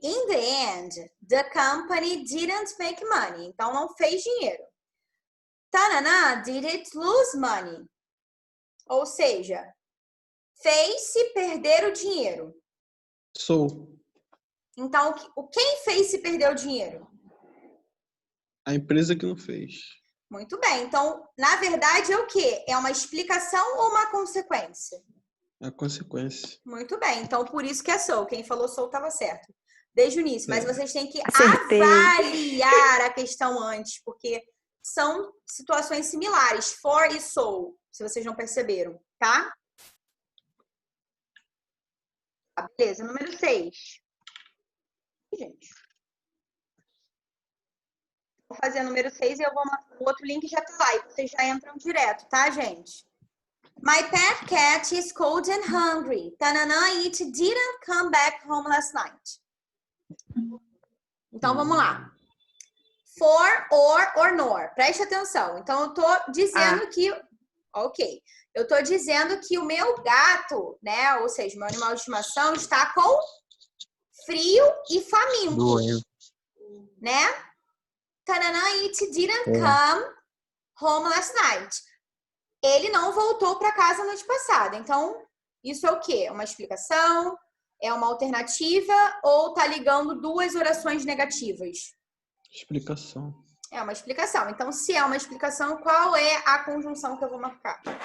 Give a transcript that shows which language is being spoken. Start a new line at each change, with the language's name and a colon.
English: In the end, the company didn't make money.
Portuguese: Então, não fez dinheiro. Tanana,
English: did it lose money?
Portuguese: Ou seja, fez-se perder o dinheiro. Sou. Então, quem fez-se perder o dinheiro? A empresa que não fez. Muito bem. Então, na verdade, é o quê? É uma explicação ou uma consequência? É a consequência. Muito bem. Então, por isso que é sou. Quem falou sou estava certo. Desde o início. Mas vocês têm que Acertei. avaliar a questão antes, porque são situações similares. For e so, se vocês não perceberam, tá? Ah, beleza. Número 6. Gente. Vou fazer o número 6 e o outro link já tá lá. E vocês já entram direto, tá, gente?
English: My pet cat is cold and hungry. Tanana, it didn't come back home last night.
Portuguese: Então, vamos lá. For, or nor. Preste atenção. Então, eu tô dizendo que... Ok. Eu tô dizendo que o meu gato, né? Ou seja, meu animal de estimação está com frio e faminto. Doendo. Né?
English: Tanana, it didn't come home last night.
Portuguese: Ele não voltou para casa noite passada. Então, isso é o quê? Uma explicação? É uma alternativa? Ou tá ligando duas orações negativas? Explicação. É uma explicação. Então, se é uma explicação, qual é a conjunção que eu vou marcar?